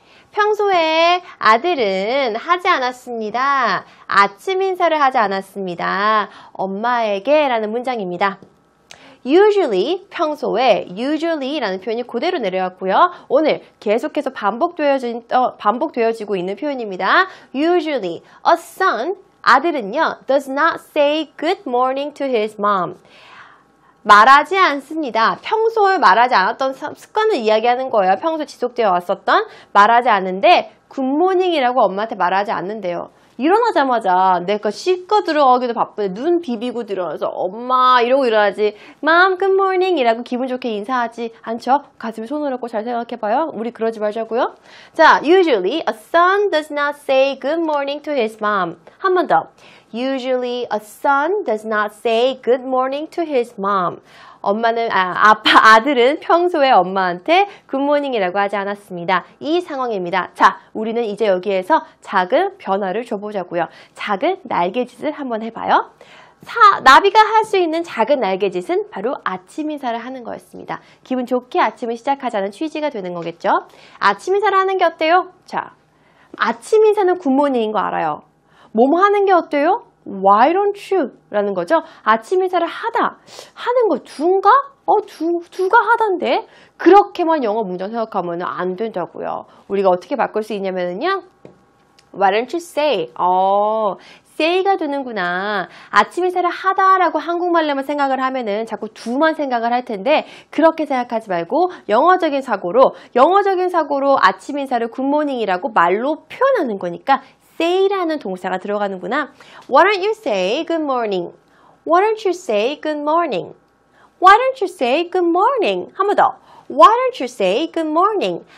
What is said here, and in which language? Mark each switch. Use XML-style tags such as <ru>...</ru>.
<ko>평소에 아들은 하지 않았습니다. 아침 인사를 하지 않았습니다. 엄마에게 라는 문장입니다. usually, 평소에 usually 라는 표현이 그대로 내려왔고요. 오늘 계속해서 반복되어지고 있는 표현입니다.</ko> <en>usually, a son,</en> <ko>아들은요,</ko> <en>does not say good morning to his mom.</en> <ko>말하지 않습니다. 평소에 말하지 않았던 습관을 이야기하는 거예요. 평소에 지속되어 왔었던, 말하지 않는데 굿모닝이라고 엄마한테 말하지 않는데요. 일어나자마자 내가 씻고 들어가기도 바쁜데 눈 비비고 들어가서 엄마 이러고 일어나지,</ko> <en>Mom, good morning</en> <ko>이라고 기분 좋게 인사하지 않죠? 가슴에 손을 얹고 잘 생각해봐요. 우리 그러지 말자고요.</ko> <en>자, usually a son does not say good morning to his mom.</en> <ko>한 번 더.</ko> <en>Usually a son does not say good morning to his mom.</en> <ko>아들은 평소에 엄마한테 굿모닝이라고 하지 않았습니다. 이 상황입니다. 자, 우리는 이제 여기에서 작은 변화를 줘보자고요. 작은 날개짓을 한번 해봐요. 나비가 할 수 있는 작은 날개짓은 바로 아침 인사를 하는 거였습니다. 기분 좋게 아침을 시작하자는 취지가 되는 거겠죠. 아침 인사를 하는 게 어때요? 자, 아침 인사는 굿모닝인 거 알아요. 뭐뭐 하는 게 어때요?</ko> <en>Why don't you?</en> <ko>라는 거죠. 아침 인사를 하는 거 두인가? 두가 하단데? 그렇게만 영어 문장 생각하면 안 된다고요. 우리가 어떻게 바꿀 수 있냐면요.</ko> <en>Why don't you say? say가</en> <ko>되는구나. 아침 인사를 하다라고 한국말로만 생각을 하면은 자꾸 두만 생각을 할 텐데 그렇게 생각하지 말고 영어적인 사고로 아침 인사를 굿모닝이라고 말로 표현하는 거니까 say라는 동사가 들어가는구나.</ko> <en>Why don't you say good morning? Why don't you say good morning? Why don't you say good morning?</en> <ko>한 번 더.</ko> <en>Why don't you say good morning?</en>